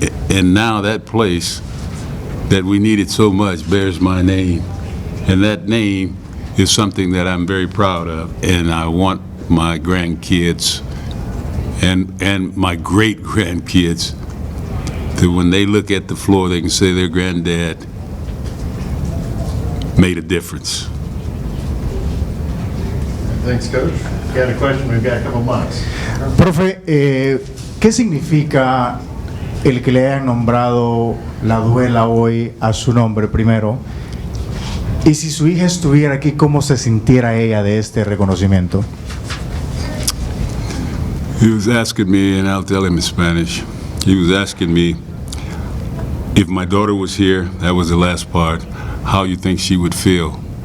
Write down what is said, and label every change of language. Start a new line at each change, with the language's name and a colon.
English: And now that place that we needed so much bears my name, and that name is something that I'm very proud of, and I want my grandkids and my great-grandkids to, when they look at the floor, they can say their granddad made a difference. Thanks, Coach. You got a question? We've got a couple months.
Spanish: Profe, ¿qué significa el que le hayan nombrado la duela hoy a su nombre primero? Y si su hija estuviera aquí, ¿cómo se sintiera ella de este reconocimiento?
English: He was asking me, and I'll tell him in Spanish, he was asking me if my daughter was here, that was the last part, how you think she would feel.